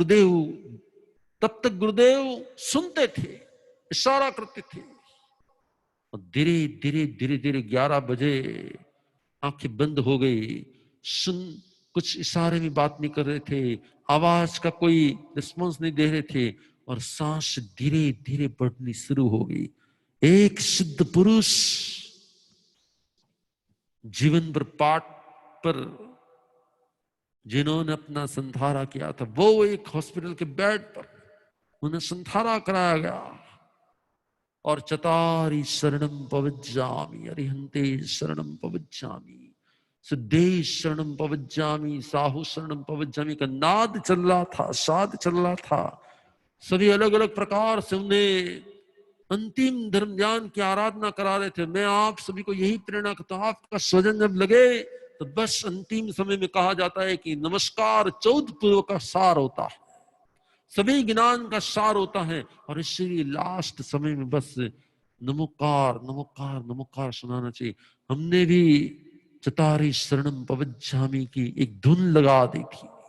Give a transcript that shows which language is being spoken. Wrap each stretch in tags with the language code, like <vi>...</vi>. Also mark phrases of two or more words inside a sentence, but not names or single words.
<hi>गुरुदेव सुनते थे इशारा करते थे और धीरे धीरे 11 बजे आंखें बंद हो गई सुन कुछ इशारे में बात नहीं कर रहे थे आवाज का कोई रिस्पॉन्स नहीं दे रहे थे और सांस धीरे धीरे बढ़नी शुरू हो गई एक सिद्ध पुरुष जीवन भर पाठ पर जिन्होंने अपना संधारा किया था वो एक हॉस्पिटल के बेड पर उन्हें संधारा कराया गया और</hi> <pra>चतारी शरणम पवज्जामि अरिहंते शरणम पवज्जामि सिद्धेश शरणम पवज्जामि साहु शरणम पवज्जामि</pra> <hi>का नाद चल रहा था साध चल रहा था सभी अलग अलग प्रकार से उन्हें अंतिम धर्म ज्ञान की आराधना करा रहे थे मैं आप सभी को यही प्रेरणा करता हूं आपका स्वजन जब लगे तो बस अंतिम समय में कहा जाता है कि नमस्कार 14 पूर्व का सार होता है सभी ज्ञान का सार होता है और इसलिए लास्ट समय में बस नमोकार नमोकार नमोकार सुनाना चाहिए हमने भी</hi> <pra>चतारी शरणम पवज्जामि</pra> <hi>की एक धुन लगा दी थी</hi>